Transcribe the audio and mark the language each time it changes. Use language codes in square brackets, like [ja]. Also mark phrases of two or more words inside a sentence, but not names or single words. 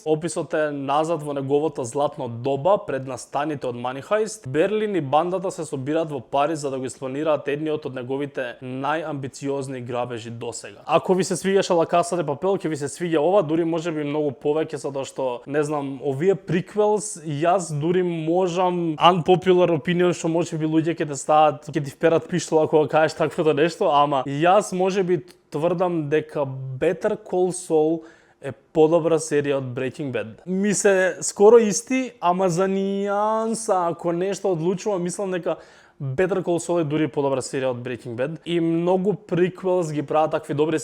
[mk] Описот е назад во неговото златно доба пред настаните од Money Heist. Берлин и бандата се собираат во Париз за да го испланираат едниот од неговите најамбициозни грабежи досега. Ако ви се свиѓаше La Casa de Papel, ќе ви се свиѓа ова, дури можеби многу повеќе, затоа што не знам, овие приквелс јас дури можам [en] unpopular opinion [mk] што можеби луѓе ќе те стават, ќе ти вперат пиштол ако кажеш таквото нешто, ама јас можеби тврдам дека Better Call Saul е подобра серија од Breaking Bad. Ми се скоро исти, ама за нијанса, ако нешто одлучувам, мислам дека Better Call Saul е дури подобра серија од Breaking Bad и многу приквелс ги прават такви добри.